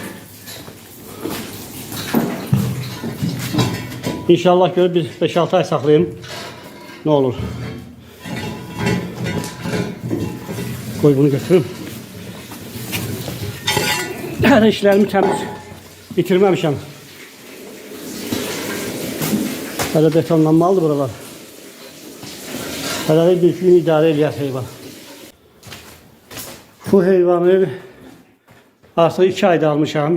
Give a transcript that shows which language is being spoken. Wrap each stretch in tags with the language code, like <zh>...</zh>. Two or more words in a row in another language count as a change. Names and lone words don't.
<az>İnşallah görüp bir 5-6 ay saxlayayım.</az> <tr>Ne olur. Koy bunu götürüm.</tr> <az>Her işlerimi təmiz bitirməmişəm. Hələ betonlanmalıdır buralar. Hələ bir gün idarə eləyər heyvan. Bu heyvanı artıq 2 ayda almışam.</az>